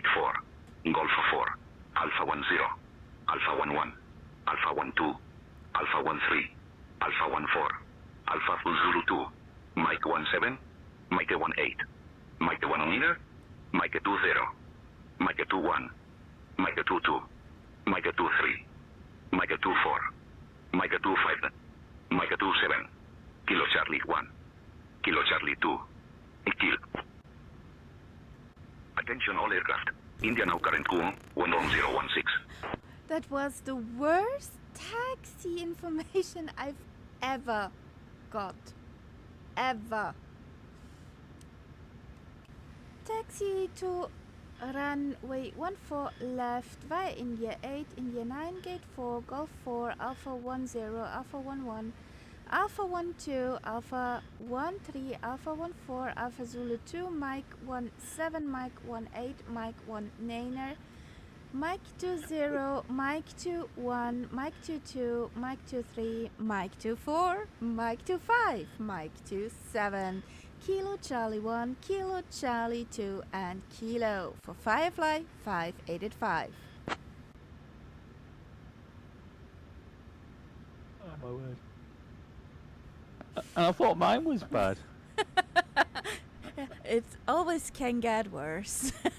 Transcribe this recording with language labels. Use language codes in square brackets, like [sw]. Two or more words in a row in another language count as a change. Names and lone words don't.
[en] 4, Golf 4, Alpha 10, Alpha 11, Alpha 12, Alpha 13, Alpha 14, Alpha Zulu 2, Mike 17, Mike 18, Mike 1 Mike 20, Mike 21, Mike 22, Mike 23, Mike 24, Mike 25, Mike 27, Kilo Charlie 1, Kilo Charlie 2, Kill. Attention all aircraft. India now current Kuong 11016. That was the worst taxi information I've ever got. Ever. Taxi to runway 14 left via India 8, India 9, gate 4, Golf 4, Alpha 10, Alpha 11, Alpha 12, Alpha 13, Alpha 14, Alpha Zulu 2, Mike 17, Mike 18, Mike 19er, Mike 20, Mike 21, Mike 22, Mike 23, Mike 24, Mike 25, Mike 27, Kilo Charlie 1, Kilo Charlie 2, and Kilo for Firefly 585. Oh my word. And I thought mine was bad. It always can get worse.